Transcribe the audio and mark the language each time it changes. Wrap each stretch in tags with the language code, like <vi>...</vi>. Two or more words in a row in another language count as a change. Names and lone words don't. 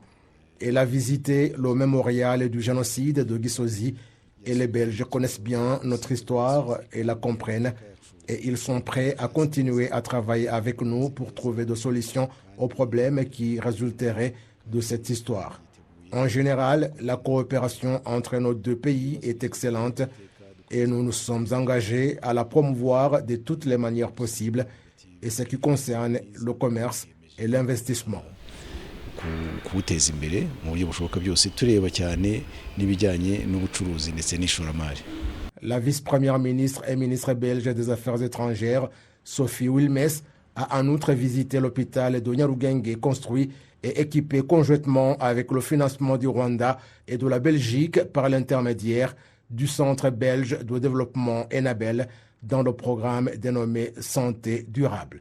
<fr>Elle a visité le mémorial du génocide de Gisozi et les Belges connaissent bien notre histoire et la comprennent et ils sont prêts à continuer à travailler avec nous pour trouver des solutions aux problèmes qui résulteraient de cette histoire. En général, la coopération entre nos deux pays est excellente et nous nous sommes engagés à la promouvoir de toutes les manières possibles, et ce qui concerne le commerce et l'investissement.</fr> <rw>Kuwuteza imbere mu buryo bushoboka byose tureba cyane n'ibijyanye n'ubucuruzi ndetse n'ishoramari.</rw> <fr>La vice-première ministre et ministre belge des Affaires étrangères, Sophie Wilmès, a en outre visité l'hôpital de Nyarugenge construit et équipé conjointement avec le financement du Rwanda et de la Belgique par l'intermédiaire du Centre belge de développement Enabel dans le programme dénommé Santé durable.</fr>